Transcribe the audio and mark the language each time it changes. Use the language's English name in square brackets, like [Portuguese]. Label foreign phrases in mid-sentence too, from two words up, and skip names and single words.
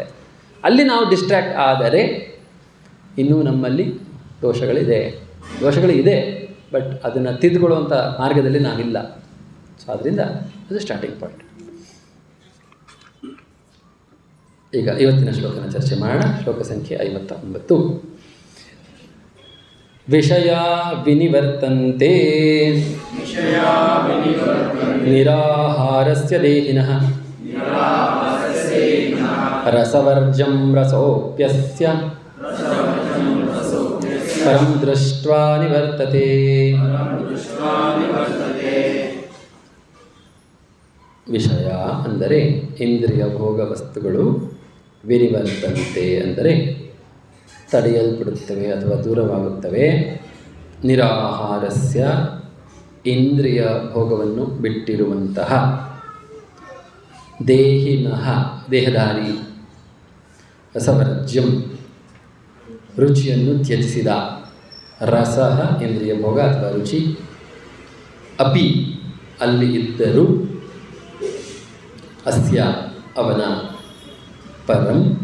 [Kannada] ಅಲ್ಲಿ ನಾವು ಡಿಸ್ಟ್ರ್ಯಾಕ್ಟ್ ಆದರೆ ಇನ್ನೂ ನಮ್ಮಲ್ಲಿ ದೋಷಗಳಿದೆ, ಬಟ್ ಅದನ್ನು ತಿದ್ದುಕೊಳ್ಳುವಂಥ ಮಾರ್ಗದಲ್ಲಿ ನಾವಿಲ್ಲ. ಸೊ ಅದರಿಂದ ಅದು [English] starting point. [Kannada] ಈಗ ಇವತ್ತಿನ ಶ್ಲೋಕನ ಚರ್ಚೆ ಮಾಡೋಣ. ಶ್ಲೋಕ ಸಂಖ್ಯೆ [Sanskrit] 59. ವಿಷಯ ವಿನಿವರ್ತಂತೆ ನಿರಾಹಾರಸ್ಯ ದೇಹಿನಃ ರಸವರ್ಜಂ ರಸೋಪ್ಯಸ್ಯ ಪರಂ ದೃಷ್ಟ್ವಾ ನಿವರ್ತತೆ. [Kannada] ವಿಷಯ ಅಂದರೆ ಇಂದ್ರಿಯ ಭೋಗ ವಸ್ತುಗಳು, ವಿನಿವರ್ತಂತೆ ಅಂದರೆ ತಡೆಯಲ್ಪಡುತ್ತವೆ ಅಥವಾ ದೂರವಾಗುತ್ತವೆ. ನಿರಾಹಾರಸ್ಯ ಇಂದ್ರಿಯ ಭೋಗವನ್ನು ಬಿಟ್ಟಿರುವಂತಹ, ದೇಹಿನಃ ದೇಹಧಾರಿ, ರಸವರ್ಜ್ಯಂ ರುಚಿಯನ್ನು ತ್ಯಜಿಸಿದ, ರಸಃ ಇಂದ್ರಿಯ ಭೋಗ ಅಥವಾ ರುಚಿ, ಅಪಿ ಅಲ್ಲಿ ಇದ್ದರೂ, ಅಸ್ಯ ಅವನ, ಪರಂ